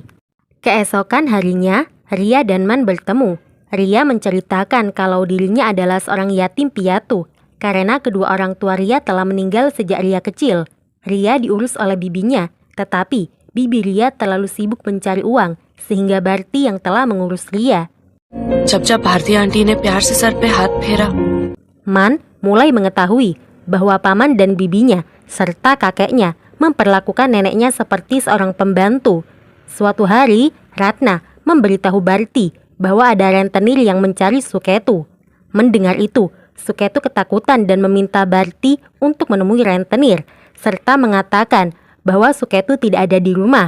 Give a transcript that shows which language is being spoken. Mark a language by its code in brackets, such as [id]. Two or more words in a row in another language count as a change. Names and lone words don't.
[id] Keesokan harinya, Ria dan Man bertemu. Ria menceritakan kalau dirinya adalah seorang yatim piatu, karena kedua orang tua Ria telah meninggal sejak Ria kecil. Ria diurus oleh bibinya, tetapi bibi Ria terlalu sibuk mencari uang, sehingga Barti yang telah mengurus Ria. [hi] जब जब भारती आंटी ने प्यार से सर पे हाथ फेरा, [id] Man mulai mengetahui bahwa paman dan bibinya serta kakeknya memperlakukan neneknya seperti seorang pembantu. Suatu hari, Ratna memberitahu Barti bahwa ada rentenir yang mencari Suketu. Mendengar itu, Suketu ketakutan dan meminta Barti untuk menemui rentenir, serta mengatakan bahwa Suketu tidak ada di rumah.